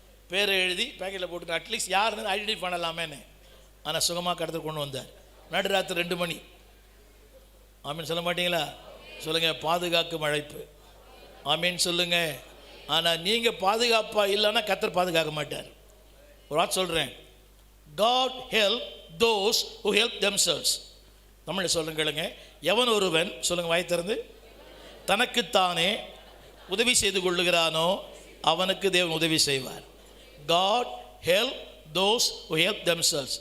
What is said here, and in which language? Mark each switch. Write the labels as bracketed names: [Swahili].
[Tamil] பேரை எழுதி பேக்கெட்டில் போட்டு அட்லீஸ்ட் யாருன்னு ஐடென்டிஃபை பண்ணலாமேன்னு. ஆனால் சுகமாக கடத்த கொண்டு வந்தார். நடுராத்திரி 2 மணி. ஆமீன் சொல்ல மாட்டீங்களா? சொல்லுங்கள், பாதுகாக்கும் அழைப்பு. ஆமீன் சொல்லுங்க. ஆனால் நீங்கள் பாதுகாப்பாக இல்லைன்னா கர்த்தர் பாதுகாக்க மாட்டார். ஒரு வார்த்தை சொல்கிறேன், [English] God help those who help themselves. [Tamil] தமிழில் சொல்லுங்க, எவன் ஒருவன் சொல்லுங்க வாய் திறந்து தனக்குத்தானே உதவி செய்து கொள்ளுகிறானோ அவனுக்கு தேவன் உதவி செய்வார். [English] God help those who help themselves.